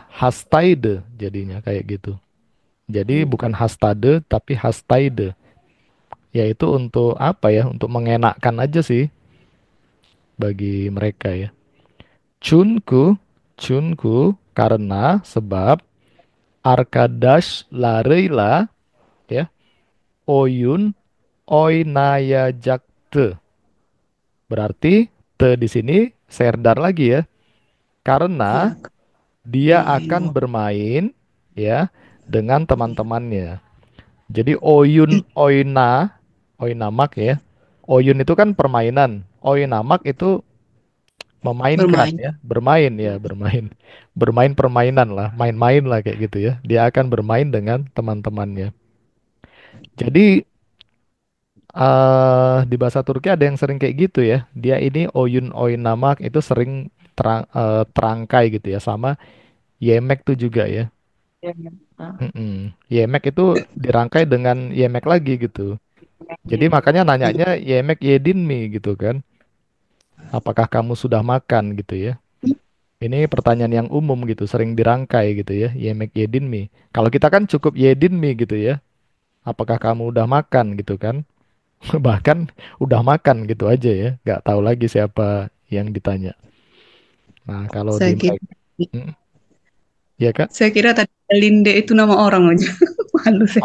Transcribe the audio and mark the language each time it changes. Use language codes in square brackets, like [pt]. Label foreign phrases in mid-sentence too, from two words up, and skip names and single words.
[id] Hastaide jadinya kayak gitu. Jadi bukan hastade tapi hastaide. Yaitu untuk apa ya? Untuk mengenakkan aja sih bagi mereka ya. [tr] Chunku. Chunku [id] karena sebab [tr] Arkadaş larıyla ya oyun oynayacaktı. [id] Berarti te di sini serdar lagi ya. Karena Ya, dia main. akan bermain ya dengan teman-temannya. Jadi [tr] oyun oyna oynamak [id] ya. Oyun itu kan permainan. Oynamak itu memainkan Bermain. ya, bermain ya, bermain. Bermain permainan lah, main-main lah kayak gitu ya. Dia akan bermain dengan teman-temannya. Jadi di bahasa Turki ada yang sering kayak gitu ya. Dia ini [tr] oyun oynamak [id] itu sering terangkai gitu ya sama yemek tuh juga ya. Ya, ya. Ah, Mm-mm. Yemek itu dirangkai dengan yemek lagi gitu. Jadi ya. makanya nanyanya [tr] yemek yedin mi [id] gitu kan. Apakah kamu sudah makan gitu ya? Ini pertanyaan yang umum gitu, sering dirangkai gitu ya. [tr] Yemek yedin mi. [id] Kalau kita kan cukup [tr] yedin mi [id] gitu ya. Apakah kamu udah makan gitu kan? Bahkan udah makan gitu aja ya. Nggak tahu lagi siapa yang ditanya. Nah, kalau di Saya kira, mereka, mm, ya Kak? saya kira tadi Linde itu nama orang aja. Malu saya.